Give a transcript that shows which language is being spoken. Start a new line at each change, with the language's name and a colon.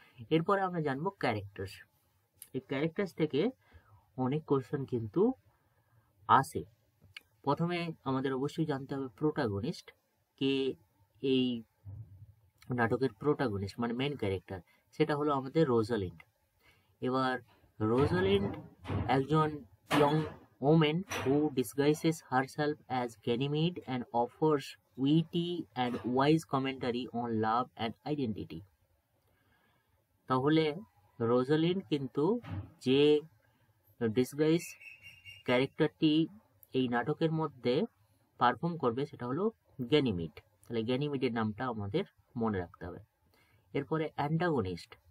Bangla: এরপরে আমরা জানবো ক্যারেক্টার্স। এই ক্যারেক্টার্স থেকে অনেক কোশ্চেন কিন্তু আসে। প্রথমে আমাদের অবশ্যই জানতে হবে প্রোটাগনিস্ট কে। এই নাটকের প্রোটাগনিস্ট মানে মেন ক্যারেক্টার, সেটা হলো আমাদের রোজালিন্ড। এবার রোজালিন্ড একজন
English: Young woman who disguises herself as Ganymede and offers witty and wise commentary on love and identity.
Bangla: তাহলে রোজালিন্ড কিন্তু যে ডিসগাইজ ক্যারেক্টারটি এই নাটকের মধ্যে পারফর্ম করবে সেটা হলো গ্যানিমিড। তাহলে গ্যানিমিডের নামটা আমাদের মনে রাখতে হবে। এরপরে অ্যান্টাগনিস্ট।